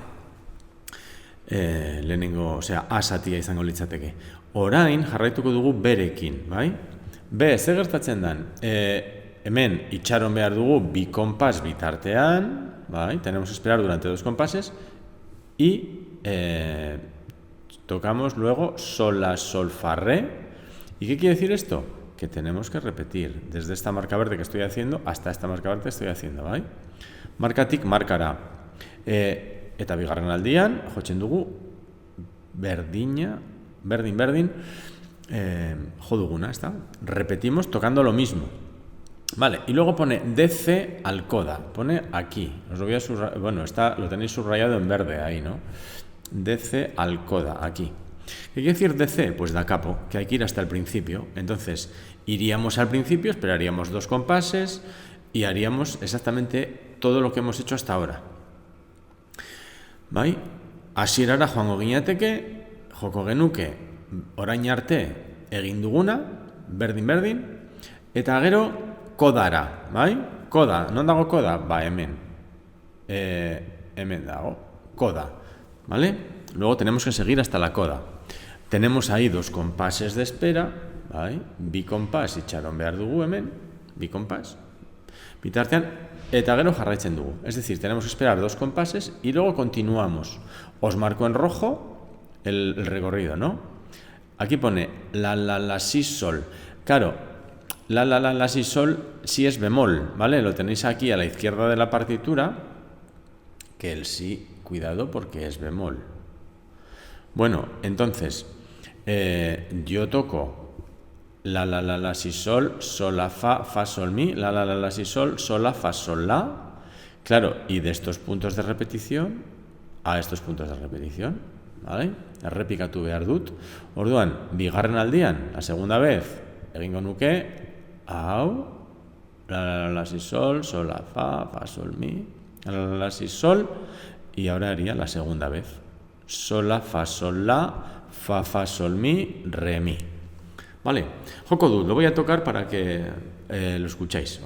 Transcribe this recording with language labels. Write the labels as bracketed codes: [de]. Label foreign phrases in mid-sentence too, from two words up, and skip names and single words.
[eu] Lehenengo, A zatia izango litzateke. Orain jarraituko dugu berekin, bai? B, ze gertatzen dan? Hemen itxaron behar dugu bi konpas bitartean, bai? [es] Tenemos que esperar durante dos compases y tocamos luego sol, la, sol, fa, re. ¿Y qué quiere decir esto? Que tenemos que repetir desde esta marca verde que estoy haciendo hasta esta marca verde que estoy haciendo, [eu] bai? Markatik markara. Eta bigarren aldian, jotzen dugu, berdin, jo duguna, [es] ¿está? Repetimos tocando lo mismo. Vale, y luego pone DC al coda, pone aquí, os lo voy a subrayar, bueno, lo tenéis subrayado en verde ahí, ¿no? DC al coda, aquí. ¿Qué quiere decir DC? Pues da capo, que hay que ir hasta el principio. Entonces, iríamos al principio, esperaríamos 2 compases y haríamos exactamente todo lo que hemos hecho hasta ahora. [eu] Bai? Hasierara joango ginateke, joko genuke orain arte egin duguna, berdin, eta gero kodara, bai? Koda, non dago koda? Ba, hemen. Hemen dago, [es] koda, ¿vale? Luego tenemos que seguir hasta la coda. Tenemos ahí 2 compases de espera, [eu] bai? Bi kompas itxaron behar dugu hemen, bi kompas. Bitartean, eta gero jarraitzen dugu. [es] Es decir, tenemos que esperar 2 compases y luego continuamos. Os marco en rojo el recorrido, ¿no? Aquí pone la, si, sol. Claro, la, si, sol, si es bemol, ¿vale? Lo tenéis aquí a la izquierda de la partitura, que el si, cuidado porque es bemol. Bueno, entonces, yo toco la, si, sol, la, fa, sol, mi, la, si, sol, la, fa, sol, la. Claro, y de estos puntos de repetición a estos puntos de repetición, ¿vale? [eu] Errepikatu behar dut. Orduan, bigarren aldian, [es] la segunda vez, [eu] egingo nuke, hau, [es] la, si, sol, la, fa, sol, mi, la, si, sol, y ahora haría la segunda vez. Sol, la, fa, sol, la, fa, sol, mi, re, mi. [eu] Vale, joko dut, [es] lo voy a tocar para que lo escuchéis.